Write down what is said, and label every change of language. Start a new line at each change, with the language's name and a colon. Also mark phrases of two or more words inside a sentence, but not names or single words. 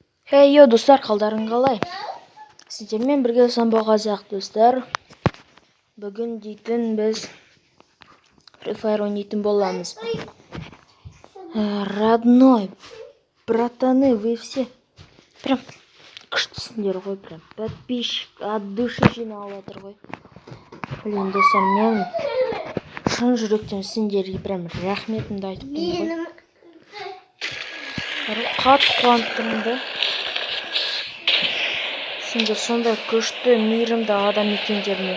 Kazakh: Йо достар, қалдарың қалай? Сіздермен бірге самбо қазақ достар. Бүгін дейтін біз Free Fire ойнайтын боламыз.
Russian: Родной, братаны, вы все прям
Kazakh: күштісіңдер ғой,
Russian: прям подписчик от души
Kazakh: жинап отыр ғой. Блин, достар, мен шын жүректен сендерге прям рахметімді айтып тұрмын ғой. Қатты қуанттым да. Сендер сондай күшті, мейірімді адам екендеріне.